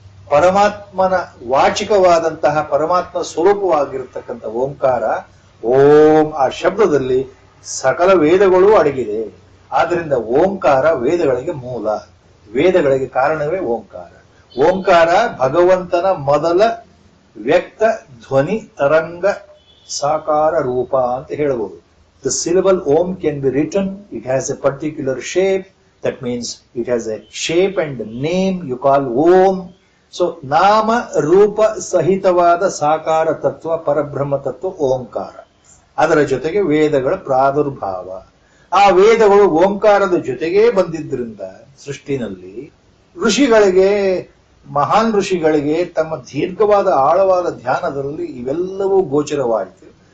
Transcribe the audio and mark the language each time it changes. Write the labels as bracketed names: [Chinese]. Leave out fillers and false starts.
[Kannada] ಪರಮಾತ್ಮನ ವಾಚಿಕವಾದಂತಹ ಪರಮಾತ್ಮ ಸ್ವರೂಪವಾಗಿರತಕ್ಕಂಥ ಓಂಕಾರ, ಓಂ ಆ ಶಬ್ದದಲ್ಲಿ ಸಕಲ ವೇದಗಳು ಅಡಗಿದೆ. ಆದ್ರಿಂದ ಓಂಕಾರ ವೇದಗಳಿಗೆ ಮೂಲ, ವೇದಗಳಿಗೆ ಕಾರಣವೇ ಓಂಕಾರ. ಓಂಕಾರ ಭಗವಂತನ ಮೊದಲ ವ್ಯಕ್ತ ಧ್ವನಿ ತರಂಗ ಸಾಕಾರ ರೂಪ ಅಂತ ಹೇಳಬಹುದು. [English] The syllable Om can be written, it has a particular shape, that means it has a shape and name you call Om. [Kannada] So ನಾಮ ರೂಪ ಸಹಿತವಾದ ಸಾಕಾರ ತತ್ವ, ಪರಬ್ರಹ್ಮ ತತ್ವ ಓಂಕಾರ. ಅದರ ಜೊತೆಗೆ ವೇದಗಳ ಪ್ರಾದುರ್ಭಾವ. ಆ ವೇದಗಳು ಓಂಕಾರದ ಜೊತೆಗೇ ಬಂದಿದ್ರಿಂದ ಸೃಷ್ಟಿನಲ್ಲಿ ಋಷಿಗಳಿಗೆ, ಮಹಾನ್ ಋಷಿಗಳಿಗೆ ತಮ್ಮ ದೀರ್ಘವಾದ ಆಳವಾದ ಧ್ಯಾನದಲ್ಲಿ ಇವೆಲ್ಲವೂ ಗೋಚರವಾಯಿತು.